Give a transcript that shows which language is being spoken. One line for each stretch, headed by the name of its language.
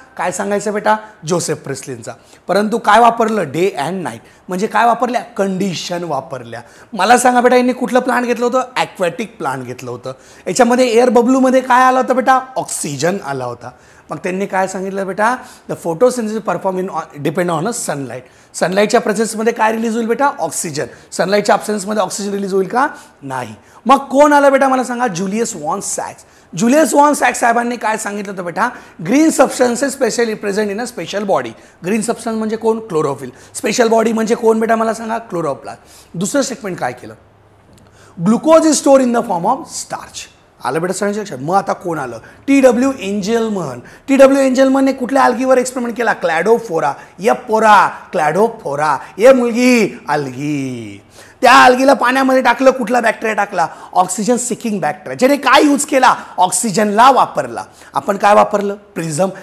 Marathi: काय सांगायचं बेटा? जोसेफ प्रिस्लींचा. परंतु काय वापरलं? Day and night. म्हणजे काय वापरल्या? कंडिशन वापरल्या. मला सांगा बेटा, यांनी कुठलं प्लांट घेतलं होतं? ॲक्वॅटिक प्लांट घेतलं होतं. याच्यामध्ये एअर बबलूमध्ये काय आलं होतं बेटा? ऑक्सिजन आला होता. मग त्यांनी काय सांगितलं बेटा?
English: The photosynthesis perform in depend on a sunlight.
Marathi: सनलाईटच्या प्रेझेन्समध्ये काय रिलीज होईल बेटा? ऑक्सिजन. सनलाईटच्या अब्सेन्समध्ये ऑक्सिजन रिलीज होईल का? नाही. मग कोण आलं बेटा मला सांगा? Julius von sacks. Julius von sacks साहेबांनी काय सांगितलं होतं बेटा?
English: Green substances specially present in a special body.
Marathi: Green substance म्हणजे कोण? क्लोरोफिल. स्पेशल बॉडी म्हणजे कोण बेटा मला सांगा? क्लोरोप्लास्ट. दुसरं स्टेटमेंट काय केलं?
English: Glucose is store in the form of starch.
Marathi: आलं बेटा सगळ्यांच्या लक्षात? मग आता कोण आलं? TW एंजलमन. TW एंजलमनने कुठल्या अल्गीवर एक्सपेरिमेंट केला? क्लॅडोफोरा. ये पोरा क्लॅडोफोरा. ये मुलगी अल्गी. त्या अल्गीला पाण्यामध्ये टाकलं, कुठला बॅक्टेरिया टाकला? Oxygen seeking bacteria. ज्याने काय यूज केला? ऑक्सिजनला वापरला. आपण काय वापरलं? प्रिझम.